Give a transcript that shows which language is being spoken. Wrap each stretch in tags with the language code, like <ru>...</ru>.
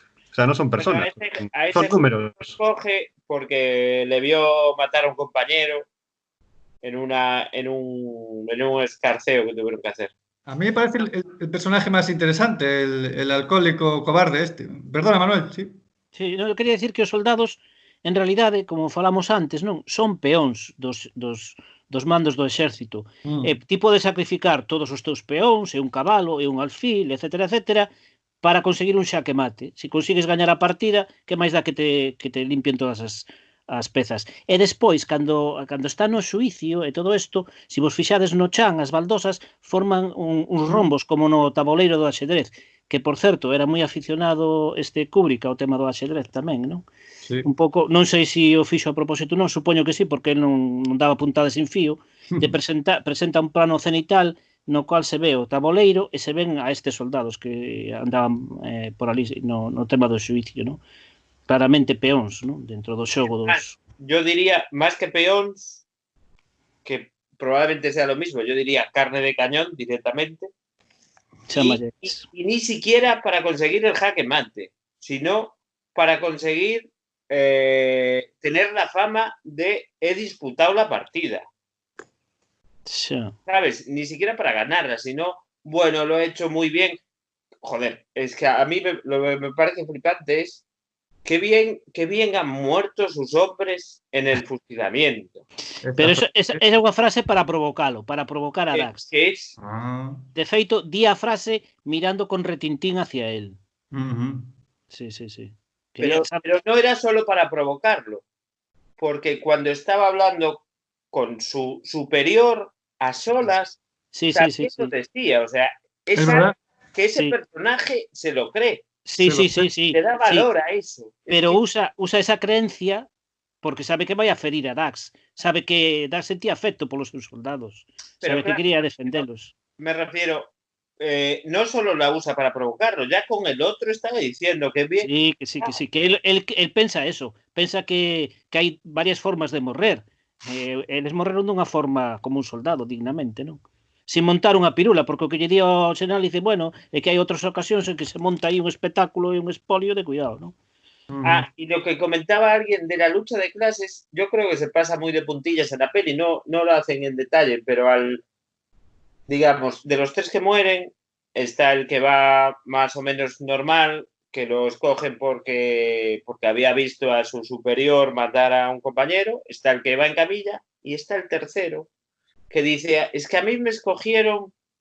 <es>O sea, no son personas, son números. Coge porque le vio matar a un compañero en un escarceo que tuvieron que hacer. A mí me parece el personaje más interesante, el alcohólico cobarde este. Perdona, Manuel, sí.</es> <gl>Sí, eu quería decir que os soldados, en realidade, como falamos antes, non son peóns dos mandos do exército. Ti podes sacrificar todos os teus peóns, e un cabalo, e un alfil, etcétera, etcétera, para conseguir un xaque mate. Se consigues gañar a partida, que máis dá que te limpien todas as pezas. E despois, cando está no xuicio e todo isto, se vos fixades no chan, as baldosas forman uns rombos como no taboleiro do axedrez, que, por certo, era moi aficionado Kubrick ao tema do axedrez tamén, non?</gl> <es>Sí.</es> <gl>Un pouco, non sei se o fixo a propósito, non, supoño que sí, porque non daba puntadas sin fío, de presenta un plano cenital no cual se ve o taboleiro e se ven a estes soldados que andaban por ali no tema do xuicio, non? Claramente peóns, non? Dentro do xogo dos...</gl> <es>Yo diría,</es> <gl>máis que peóns, que</gl> <es>probablemente sea lo mismo, yo diría carne de cañón directamente. Y ni siquiera para conseguir el jaque mate, sino para conseguir tener la fama de he disputado la partida. Sí. ¿Sabes? Ni siquiera para ganarla, sino, bueno, lo he hecho muy bien. Joder, es que a mí lo que me parece flipante es qué bien han muerto sus hombres en el fusilamiento.</es> <gl>Pero eso é unha frase para provocalo, para provocar a Dax.</gl> <es>Que es,</es> <gl>De feito, di a frase mirando con retintín hacia él.</gl> <es>Sí. pero no era solo para provocarlo, porque cuando estaba hablando con su superior a solas, también lo decía, o sea, que ese personaje se lo cree. Sí. Le da valor a eso.</es> <gl>Pero usa esa creencia porque sabe que vai a ferir a Dax. Sabe que Dax sentía afecto polos seus soldados. Sabe que quería defendelos.</gl> <es>Me refiero, no solo la usa para provocarlo, ya con el otro estaba diciendo que bien.</es> <gl>Sí, que él pensa eso. Pensa que hai varias formas de morrer. Eles morreron dunha forma como un soldado, dignamente, non? Sin montar unha pirula, porque o que lle di ao xeneral dice, bueno, é que hai outras ocasións en que se monta aí un espectáculo e un espolio de cuidado, non?</gl> <es>Y lo que comentaba alguien de la lucha de clases, yo creo que se pasa muy de puntillas en la peli, no lo hacen en detalle, pero digamos, de los tres que mueren, está el que va más o menos normal, que lo escogen porque había visto a su superior matar a un compañero, está el que va en camilla y está el tercero, que dice, es que a mí me escogieron,</es>